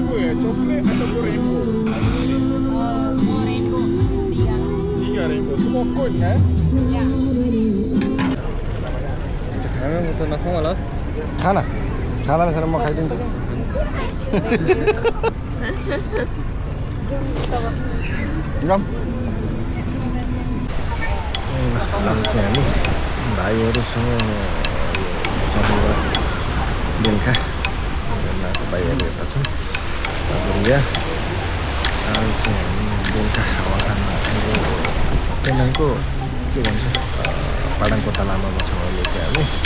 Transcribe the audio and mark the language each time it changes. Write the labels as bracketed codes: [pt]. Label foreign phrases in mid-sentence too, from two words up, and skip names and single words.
[ms] coklat ataupun rainbow? Semua rainbow. Tiga rainbow. Semua kon kan? Ya. [ne] खाना त नखाउँ होला खाना खाना रहेछ म खाइदिन्छु जाऊँ आज चाहिँ हामी भाइहरूसँग समुद्र बेलुका बेलुकाको भाइहरू यता छन् यहाँ आज चाहिँ हामी बेलुका हावा खान पेनाङको के भन्छ पाडाङकोटा लामामा छौँ अहिले चाहिँ